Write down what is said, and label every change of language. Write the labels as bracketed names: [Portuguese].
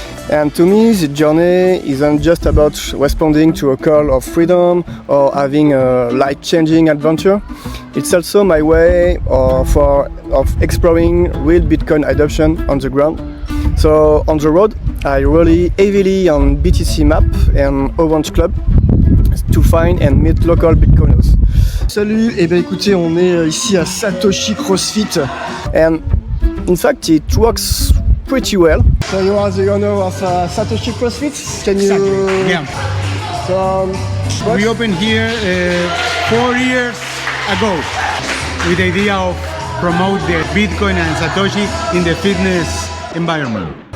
[English] And to me, the journey isn't just about responding to a call of freedom or having a life-changing adventure. It's also my way of exploring real Bitcoin adoption on the ground. So on the road, I rely heavily on BTC Map and Orange Club to find and meet local Bitcoiners. [French] Salut, et ben écoutez, on est ici à Satoshi CrossFit. [English] And in fact, it works pretty well. So you are the owner of Satoshi CrossFit? Can you... Exactly, yeah. So, we opened here 4 years ago with the idea of promote the Bitcoin and Satoshi in the fitness environment.